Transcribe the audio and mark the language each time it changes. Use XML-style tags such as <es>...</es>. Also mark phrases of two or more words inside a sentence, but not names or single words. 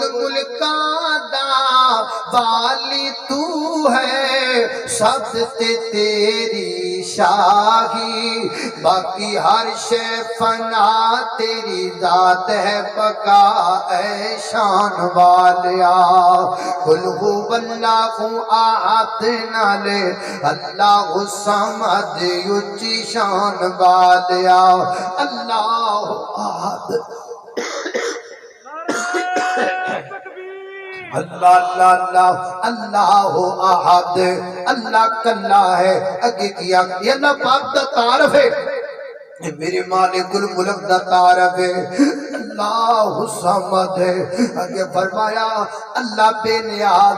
<pa>ملکاں دا والی تو ہے سب تے تیری شاہی باقی ہر شے فنا تیری ذات ہے بقا اے شان والیا</pa> <ar>قل هو اللہ احد</ar> <pa>نالے</pa> <ar>اللہ الصمد</ar> <pa>یچی شان والیا</pa> <ar>اللہ احد اللہ اللہ اللہ اللہ احد</ar> <pa>اللہ کلا ہے اگے کیا یہ اللہ پاک دا تعارف ہے یہ میرے</pa> <ar>مالک الملک</ar> <pa>دا تعارف ہے</pa> <ar>اللہ الصمد</ar> <pa>ہے اگے فرمایا اللہ بے نیاز</pa>